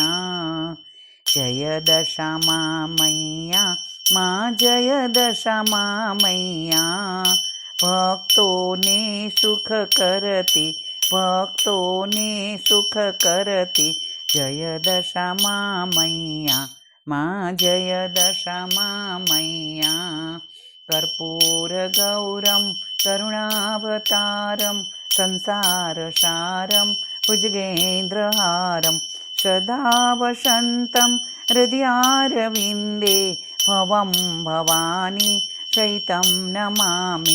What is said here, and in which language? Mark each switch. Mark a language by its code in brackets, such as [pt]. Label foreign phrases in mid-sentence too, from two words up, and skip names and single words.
[gu] જય દશામા મૈયા માં, જય દશામા મૈયા। ભક્તોને સુખ કરતી, ભક્તોને સુખ કરતી, જય દશામા મૈયા માં, જય દશામા મૈયા। [sa] कर्पूर गौरम करुणावतारम, संसारसारम भुजगेन्द्रहारम, सदा वसन्तं हृदयारविन्दे, भवं भवानी शयितं नमामि।